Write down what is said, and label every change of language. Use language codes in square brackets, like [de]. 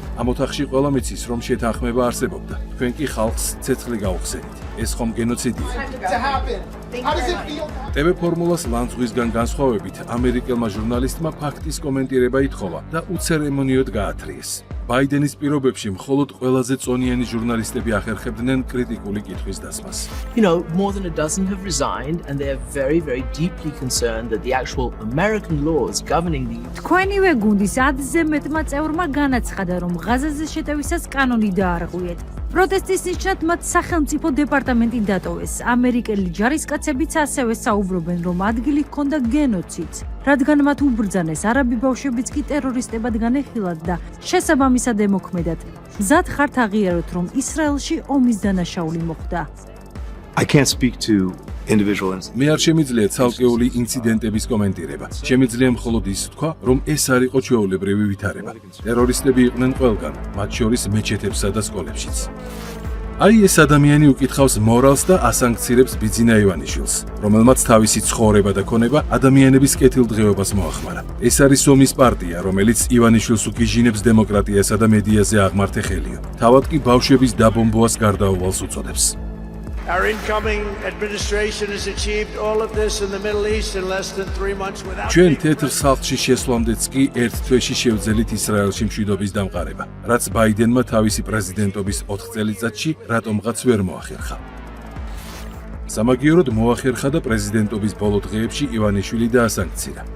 [ka] ამ ოთახში ყველამ იცის, რომ შეთანხმება არსებობდა. თქვენ კი ხალხს ცეცხლი გაუხსენით. ეს ხომ გენოციდია? TV ფორმულას ლანძღვისგან განსხვავებით, ამერიკელმა ჟურნალისტმა ფაქტის კომენტირება ითხოვა და უცერემონიოდ გაათრიეს. ბაიდენის პირობებში მხოლოდ ყველაზე წონიანი ჟურნალისტები ახერხებდნენ კრიტიკული კითხვის დასმას. [en] More than a dozen have resigned and they are very, very deeply concerned that the actual American laws governing the [ka] თქვენივე გუნდის 10-ზე მეტმა წევრმა განაცხადა, რომ ღაზაზე შეტევისას კანონი დაარღვიეთ. პროტესტის ნიშნად მათ სახელმწიფო დეპარტამენტი დატოვეს. ამერიკელი ჯარისკაცებიც ასევე საუბრობენ, რომ ადგილი ჰქონდა გენოციდს, რადგან მათ უბრძანეს არაბი ბავშვებიც კი ტერორისტებად განეხილათ და შესაბამისად ემოქმედათ. მზად ხართ აღიაროთ, რომ ისრაელში ომის დანაშაული მოხდა. [en] I can't speak to individual incidents. [ka] მე არ შემიძლია ცალკეული ინციდენტების კომენტირება. შემიძლია მხოლოდ ის ვთქვა, რომ ეს არ იყო ჩვეულებრივი ვითარება. ტერორისტები იყვნენ ყველგან, მათ შორის მეჩეთებსა და სკოლებშიც. აი ეს ადამიანი უკითხავს მორალს და ასანქცირებს ბიძინა ივანიშვილს, რომელმაც თავისი ცხოვრება და ქონება ადამიანების კეთილდღეობას მოახმარა. ეს არის ომის პარტია, რომელიც ივანიშვილს უკიჟინებს დემოკრატიასა და მედიაზე აღმართე ხელიო. თავად კი ბავშვების დაბომბვას გარდაუვალს უწოდებს. [en] Our incoming administration has achieved all of this in the Middle East in less than 3 months without [ka] ჩვენ თეთრ სახლში შესვლამდეც კი ერთ თვეში შევძელით ისრაელში მშვიდობის დამყარება, რაც ბაიდენმა თავისი პრეზიდენტობის 4 წელიწადში რატომღაც ვერ მოახერხა. სამაგიეროდ მოახერხა და პრეზიდენტობის ბოლო დღეებში ივანიშვილი დაასანქცირა.